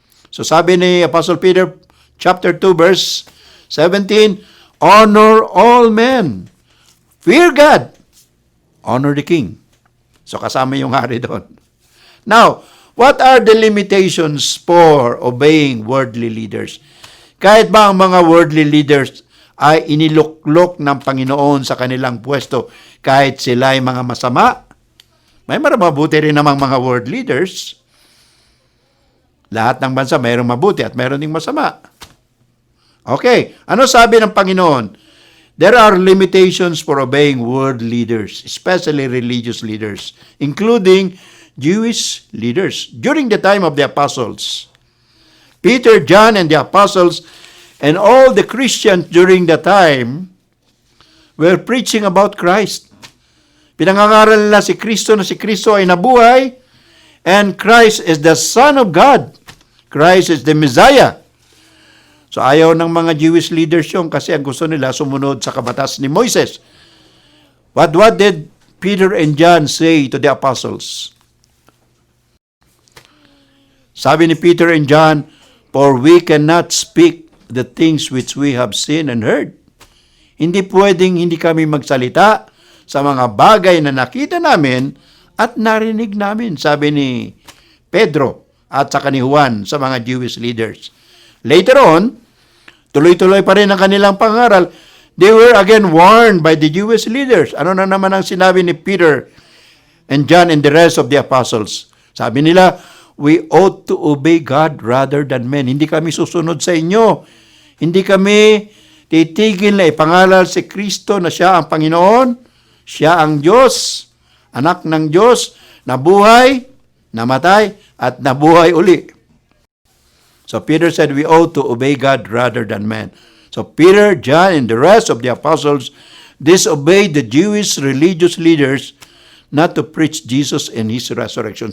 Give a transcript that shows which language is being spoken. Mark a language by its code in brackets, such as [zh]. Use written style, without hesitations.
[tl] So sabi ni [en] Apostle Peter, chapter 2, verse 17, honor all men, fear God, honor the king. [tl] So kasama yung hari doon. [en] Now, what are the limitations for obeying worldly leaders? [tl] Kahit ba ang mga worldly leaders ay iniluklok ng Panginoon sa kanilang pwesto, kahit sila ay mga masama, may mabuti rin namang mga world leaders. Lahat ng bansa mayroong mabuti at mayroong ding masama. Okay, ano sabi ng Panginoon? [en] There are limitations for obeying world leaders, especially religious leaders, including Jewish leaders during the time of the apostles. Peter, John, and the apostles and all the Christians during the time were preaching about Christ. [tl] Pinangangaral nila si Kristo na si Kristo ay nabuhay [en] and Christ is the Son of God. Christ is the Messiah. [tl] So ayaw ng mga Jewish leaders yung kasi ang gusto nila sumunod sa kabatas ni Moises. [en] But what did Peter and John say to the apostles? [tl] Sabi ni [en] Peter and John, for we cannot speak the things which we have seen and heard. [tl] Hindi pwedeng hindi kami magsalita sa mga bagay na nakita namin at narinig namin, sabi ni Pedro at saka ni Juan sa mga Jewish leaders. [en] Later on, [tl] tuloy-tuloy pa rin ang kanilang pangaral. [en] They were again warned by the Jewish leaders. [tl] Ano na naman ang sinabi ni [en] Peter and John and the rest of the apostles? [tl] Sabi nila, [en] we ought to obey God rather than men. [tl] Hindi kami susunod sa inyo. Hindi kami titigil na ipangaral si Kristo na siya ang Panginoon, siya ang Diyos, anak ng Diyos, nabuhay, namatay, at nabuhay uli. [en] So Peter said we ought to obey God rather than men. So Peter, John, and the rest of the apostles disobeyed the Jewish religious leaders not to preach Jesus and His resurrection.